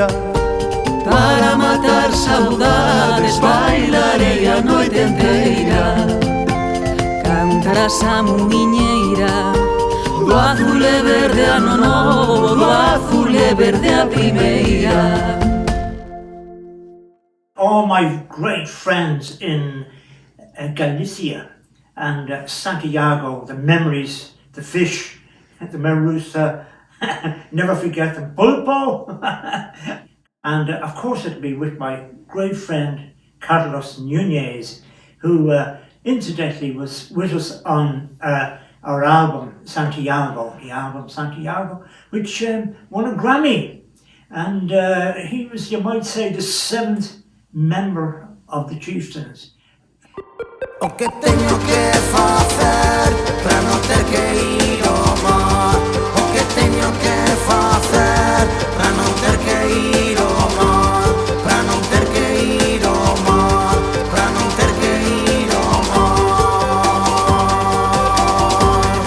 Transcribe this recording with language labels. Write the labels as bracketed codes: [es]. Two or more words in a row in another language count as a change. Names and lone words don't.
[gl] para matar saudades, bailarei a noite inteira. Cantarás a muiñeira do azul e verde ano novo, do azul e verde a primeira. [en] All my great friends in Galicia and Santiago, the memories, the fish, the merluza, never forget the pulpo. And of course it'll be with my great friend Carlos Nunez, who incidentally was with us on our album Santiago, which won a Grammy. And he was, you might say, the 7th member of the Chieftains. [gl] O que teño que facer para non ter que ir ao mar? O que teño que facer para non ter que ir ao mar? Para non ter que ir ao mar? Para non ter que ir ao mar?